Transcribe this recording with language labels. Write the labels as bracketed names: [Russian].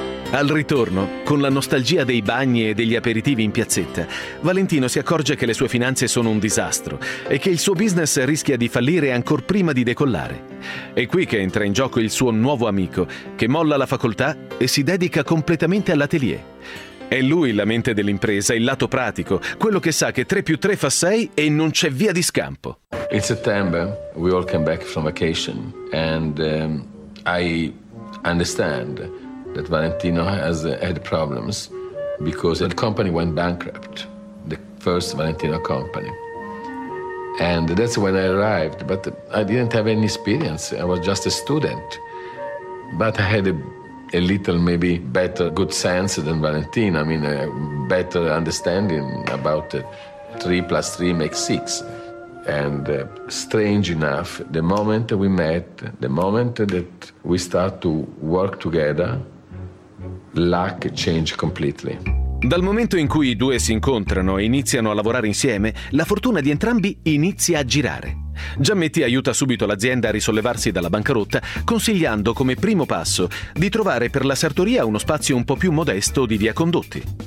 [Italian] Al ritorno, con la nostalgia dei bagni e degli aperitivi in piazzetta, Valentino si accorge che le sue finanze sono un disastro e che il suo business rischia di fallire ancor prima di decollare. È qui che entra in gioco il suo nuovo amico, che molla la facoltà e si dedica completamente all'atelier. È lui la mente dell'impresa, il lato pratico, quello che sa che 3 più 3 fa 6 e non c'è via di scampo. In settembre, [English] we all came back from vacation and I understand that Valentino has had problems because the company went bankrupt, the first Valentino company. And that's when I arrived, but I didn't have any experience. I was just a student. But I had a little maybe better good sense than Valentino. I mean, a better understanding about 3 plus 3 makes 6. And strange enough, the moment we met, the moment that we start to work together, luck changed completely. [Italian] Dal momento in cui i due si incontrano e iniziano a lavorare insieme, la fortuna di entrambi inizia a girare. Giammetti aiuta subito l'azienda a risollevarsi dalla bancarotta, consigliando come primo passo di trovare per la sartoria uno spazio un po' più modesto di via Condotti.